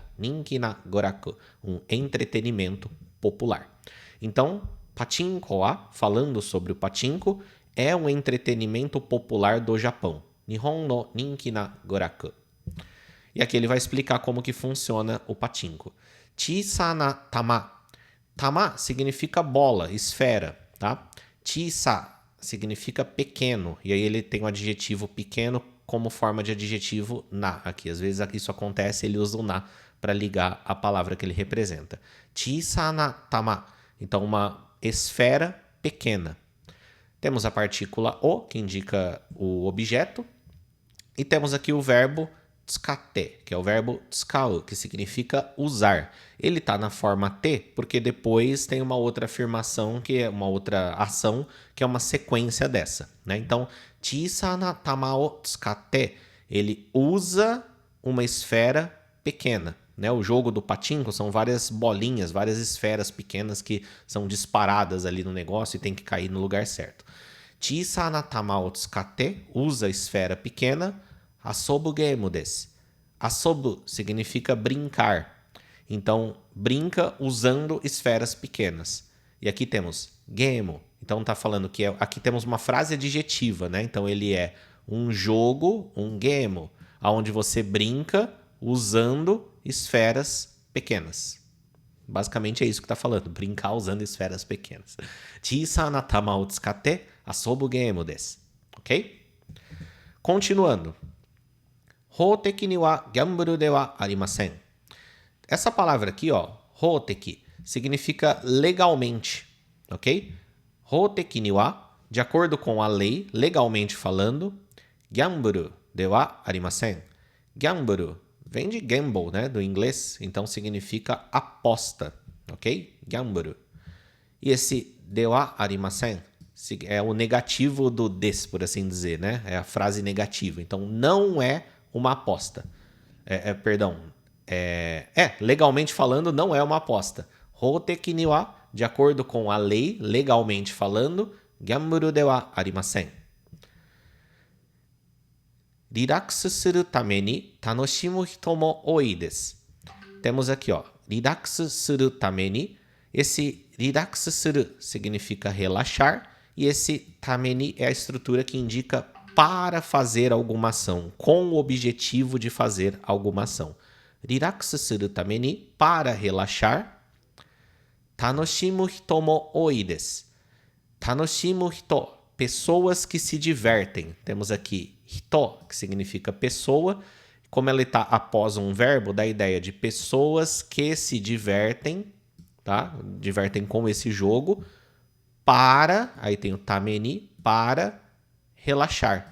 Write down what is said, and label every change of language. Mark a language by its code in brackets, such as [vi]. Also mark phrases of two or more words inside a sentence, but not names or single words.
[ja] 人気な娯楽, [pt] um entretenimento popular. Então, [ja] パチンコは, [pt] falando sobre o pachinko, é um entretenimento popular do Japão. [ja] 日本の人気な娯楽. [pt] E aqui ele vai explicar como que funciona o pachinko. [ja] 小さな玉. [pt] Tama significa bola, esfera, tá? Chisa significa pequeno. E aí ele tem o adjetivo pequeno como forma de adjetivo na aqui. Às vezes isso acontece, ele usa o na para ligar a palavra que ele representa. [ja] 小さな玉. [pt] Então uma esfera pequena. Temos a partícula o, que indica o objeto. E temos aqui o verbo tsukatte, que é o verbo tsukau, que significa usar. Ele está na forma T, porque depois tem uma outra afirmação, que é uma outra ação, que é uma sequência dessa, né? Então, [ja] 小さな玉を使って, [pt] ele usa uma esfera pequena, né? O jogo do pachinko são várias bolinhas, várias esferas pequenas que são disparadas ali no negócio e tem que cair no lugar certo. [ja] 小さな玉を使って, [pt] usa a esfera pequena. [ja] 遊ぶゲームです. [pt] Asobu significa brincar. Então, brinca usando esferas pequenas. E aqui temos game. Então, tá falando que aqui temos uma frase adjetiva, né? Então, ele é um jogo, um game, onde você brinca usando esferas pequenas. Basicamente é isso que tá falando, brincar usando esferas pequenas. [ja] 小さな玉を使って遊ぶゲームです. [pt] Ok? Continuando. [ja] 法的にはギャンブルではありません. [pt] Essa palavra aqui, ó, houteki, significa legalmente, ok? [ja] 法的には, [pt] de acordo com a lei, legalmente falando, [ja] ギャンブルではありません. [pt] Gyamburu vem de gamble, né, do inglês, então significa aposta, ok? Gyamburu. E esse [ja] ではありません [pt] é o negativo do des, por assim dizer, né? É a frase negativa. Então, não é uma aposta. Legalmente falando, não é uma aposta. [ja] 法的には, [pt] de acordo com a lei, legalmente falando, [ja] ギャンブルではありません. リラックスするために楽しむ人も多いです. [pt] Temos aqui, ó, [ja] リラックスするために. [pt] Esse [ja] リラックスする [pt] significa relaxar e esse [ja] ために [pt] é a estrutura que indica para fazer alguma ação, com o objetivo de fazer alguma ação. [ja] リラックスするために, [pt] para relaxar. [ja] 楽しむ人も多いです. 楽しむ人, [pt] pessoas que se divertem. Temos aqui hito, que significa pessoa, como ela está após um verbo, dá a ideia de pessoas que se divertem, tá? Divertem com esse jogo para, aí tem o tameni, para relaxar.